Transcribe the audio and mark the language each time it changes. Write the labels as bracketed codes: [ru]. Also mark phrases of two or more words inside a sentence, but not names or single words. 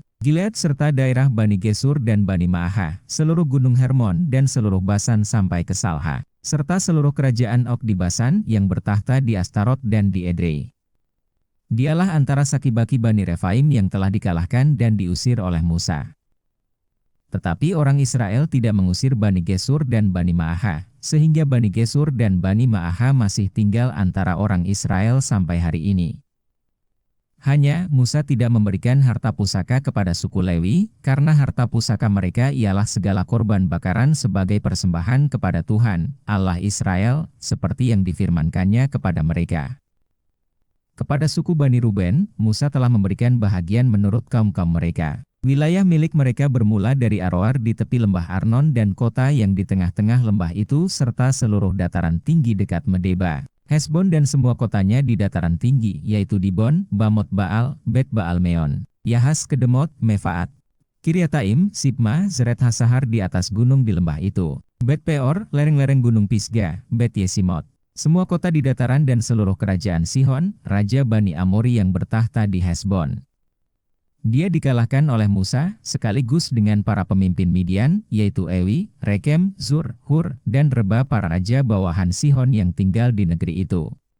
[ms] Gilead serta daerah Bani Gesur dan Bani Ma'aha, seluruh gunung Hermon dan seluruh Basan sampai ke Salha, serta seluruh kerajaan Og di Basan yang bertahta di Astarot dan di Edrei. Dialah antara Sakibaki Bani Refaim yang telah dikalahkan dan diusir oleh Musa. Tetapi orang Israel tidak mengusir Bani Gesur dan Bani Ma'aha, sehingga Bani Gesur dan Bani Ma'aha masih tinggal antara orang Israel sampai hari ini. Hanya Musa tidak memberikan harta pusaka kepada suku Lewi, karena harta pusaka mereka ialah segala korban bakaran sebagai persembahan kepada Tuhan, Allah Israel, seperti yang difirmankannya kepada mereka. Kepada suku Bani Ruben, Musa telah memberikan bahagian menurut kaum-kaum mereka. Wilayah milik mereka bermula dari Aroer di tepi lembah Arnon dan kota yang di tengah-tengah lembah itu serta seluruh dataran tinggi dekat Medeba. Hesbon dan semua kotanya di dataran tinggi, yaitu Dibon, Bamot Baal, Bet Baal Meon, Yahas Kedemot, Mefaat. Kiryataim, Sibma, Zeret Hasahar di atas gunung di lembah itu. Bet Peor, lereng-lereng gunung Pisga, Bet Yesimot. Semua kota di dataran dan seluruh kerajaan Sihon, Raja Bani Amori yang bertahta di Hesbon. Dia dikalahkan oleh Musa, sekaligus dengan para pemimpin Midian, yaitu Ewi, Rekem, Zur, Hur, dan Reba para raja bawahan Sihon yang tinggal di negeri itu.